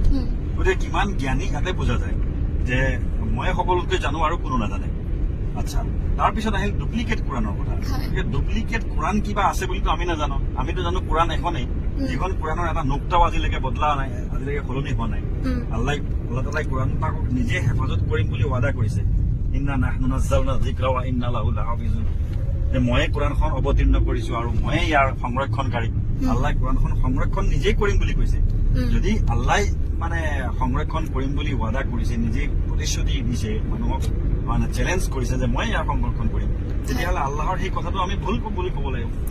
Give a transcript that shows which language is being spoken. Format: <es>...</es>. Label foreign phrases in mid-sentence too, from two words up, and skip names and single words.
<as>গতিকে কিমান জ্ঞানী ইয়াতে বুজা যায় যে ময়ে সকলোতকৈ জানো আৰু কোনো নাজানে। আচ্ছা, তাৰপিছত আহিল ডুপ্লিকেট কুৰাণৰ কথা। ডুপ্লিকেট কুৰাণ কিবা আছে বুলিতো আমি নাজানো। আমিতো জানো কুৰাণ এখনেই, যিখন কুৰাণৰ এটা নোক্তাও আজিলৈকে বদলা নাই, আজিলৈকে সলনি হোৱা নাই। আল্লাহ তাআলাই কুৰাণ পাকক নিজে হেফাজত কৰিম বুলি ৱাদা কৰিছে,</as> <ar>إنا نحن نزلنا الذكر وإنا له لحافظون.</ar> <as>যে ময়ে কুৰাণখন অৱতীৰ্ণ কৰিছো আৰু ময়ে ইয়াৰ সংৰক্ষণকাৰী। আল্লাহ কুৰাণখন সংৰক্ষণ নিজেই কৰিম বুলি কৈছে। যদি আল্লাহ মানে সংৰক্ষণ কৰিম বুলি ৱাদা কৰিছে, নিজেই প্ৰতিশ্ৰুতি দিছে, মানুহক মানে চেলেঞ্জ কৰিছে যে মই ইয়াৰ সংৰক্ষণ কৰিম, তেতিয়াহ'লে আল্লাহৰ সেই কথাটো আমি ভুল বুলি ক'ব লাগিব।</as>